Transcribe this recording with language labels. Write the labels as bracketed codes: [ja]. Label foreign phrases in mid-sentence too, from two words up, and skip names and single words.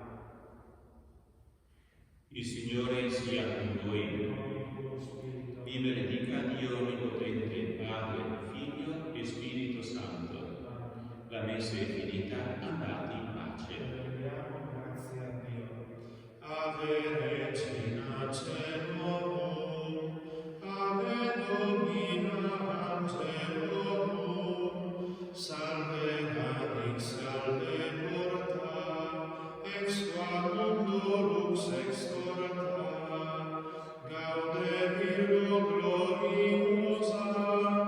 [it] Il Signore sia con voi. Vi benedica Dio Onnipotente, Padre, Figlio e Spirito Santo. La messa è finita, andate in pace. Rendiamo grazie a Dio. [la] Ave Regina Caelorum, Ave Domina Angelorum, Salve Radix, Salve Porta, ex qua mundo lux extorta, Gaude Virgo gloriosa,